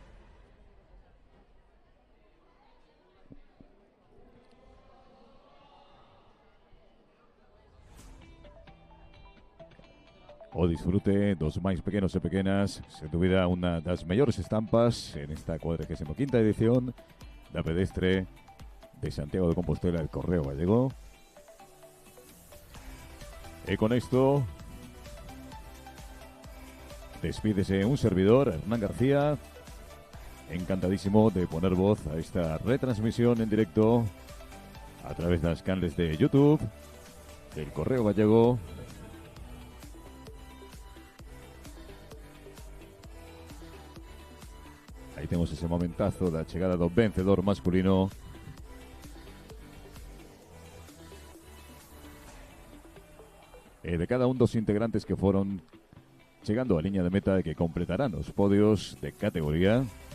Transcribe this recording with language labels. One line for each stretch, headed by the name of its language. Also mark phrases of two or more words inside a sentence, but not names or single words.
Galician: O disfrute dos máis pequenos e pequenas, sen dúbida unha das mellores estampas en esta 45ª edición da pedestre de Santiago de Compostela, el Correo Gallego. E con esto despídese
Spanish: un servidor, Hernán García, encantadísimo de poner voz a esta retransmisión en directo a través de las canales de YouTube del Correo Gallego.
Galician: Aí temos ese momentazo da chegada do vencedor masculino. E de cada un dos integrantes que foron chegando á liña de meta e que completarán os podios de categoría.